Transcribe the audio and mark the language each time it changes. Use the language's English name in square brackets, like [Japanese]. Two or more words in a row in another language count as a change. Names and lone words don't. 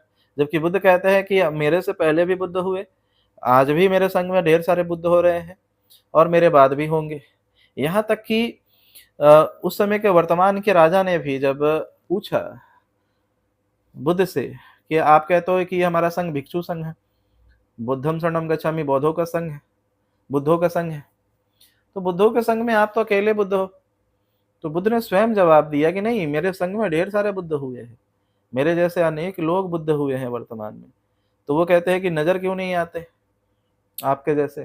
[Hindi] जबकि बुद्ध कहते हैं कि मेरे से पहले भी बुद्ध हुए, आज भी मेरे संग में ढेर सारे बुद्ध हो रहे हैं और मेरे बाद भी होंगे। यहाँ तक कि उस समय के वर्तमान के राजा ने भी जब पूछा बुद्ध से कि आप कहते हो कि ये हमारा संघ भिक्षु संघ है, [Pali] बुद्धम शरणम गच्छामि, [Hindi] बौद्धों का संघ है, बुद्धों का संघ है, तो बुद्धों के संघ में आप तो अकेले बुद्ध हो। तो बुद्ध ने स्वयं जवाब दिया कि नहीं, मेरे संग में ढेर सारे बुद्ध हुए हैं, मेरे जैसे अनेक लोग बुद्ध हुए हैं वर्तमान में। तो वो कहते हैं कि नजर क्यों नहीं आते आपके जैसे?